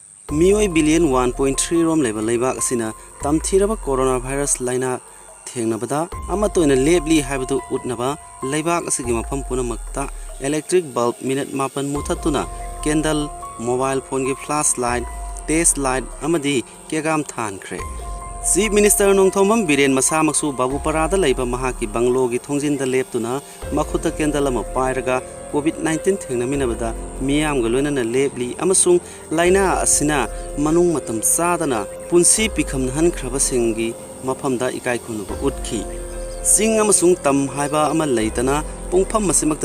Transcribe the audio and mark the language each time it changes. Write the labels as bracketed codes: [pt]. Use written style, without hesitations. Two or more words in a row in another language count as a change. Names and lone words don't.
[mni] Mioi billion 1.3 rom level leibak asina tamthiraba coronavirus laina thengnabada amatoina lebli haibadu utnaba leibak asigi mafam punamakta [en] electric bulb [mni] minute mapan muthatuna [en] candle mobile phone [mni] gi [en] flashlight test light [mni] amadi kegam thankhre [en] Chief Minister [mni] Nongthomam Biren Masamaksu Babu Parada leiba mahaki banglo gi thongjinda leptuna makhuta candle ama pairaga COVID-19 thengnaminabada miyam ga loinana lebli amasung laina asina manung matam sadana punsi pikhamna hankraba singi mafamda ikai khunuba utkhi sing amasung tam haiba ama leitana pungpham masimakta